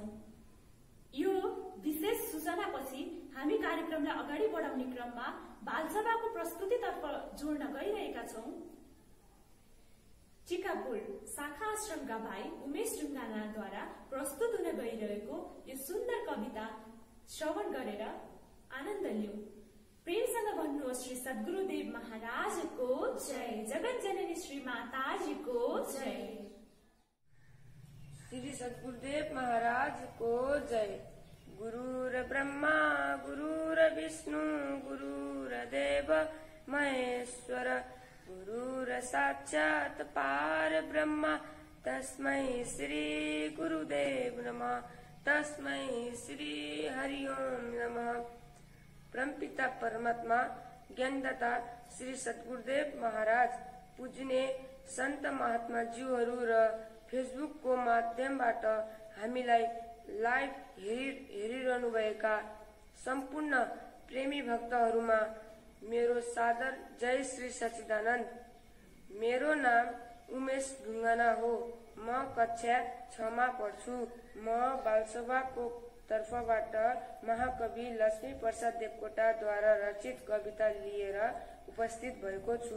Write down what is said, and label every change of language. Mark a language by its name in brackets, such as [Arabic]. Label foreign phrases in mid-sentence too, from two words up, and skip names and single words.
[Nepali] यो विशेष सूचनापछि हामी कार्यक्रमलाई अगाडि बढाउने क्रममा बालसभाको प्रस्तुतितर्फ जोड्न गइरहेका छौं। टिकापुर शाखा आश्रमका भाइ उमेश ढुङ्गानाद्वारा प्रस्तुत हुन गइरहेको यो सुन्दर कविता श्रवण गरेर आनन्द लिऊ। प्रेमसँग भन्नुहोस् श्री सद्गुरुदेव महाराजको जय। जगत जननी श्री माताजीको जय। श्री सद्गुरुदेव महाराज को जय। [Sanskrit] गुरुर ब्रह्मा गुरुर विष्णु गुरुर देव महेश्वर गुरुर साक्षात पार ब्रह्मा तस्मै श्री गुरुदेव नमः। तस्मै श्री हरि ओम नमः। [Nepali] परमपिता परमात्मा ज्ञानदाता श्री सद्गुरुदेव महाराज पूजने संत महात्मा ज्यूहरू र फेसबुकको माध्यमबाट हामीलाई लाइभ हेरिरहनु भएका सम्पूर्ण प्रेमी भक्तहरूमा मेरो सादर जय श्री सच्चिदानन्द। मेरो नाम उमेश ढुङ्गाना हो। म कक्षा 6 मा पढ्छु। म बालसभाको तर्फबाट महाकवि लक्ष्मी प्रसाद देवकोटाद्वारा रचित कविता लिएर उपस्थित भएको छु।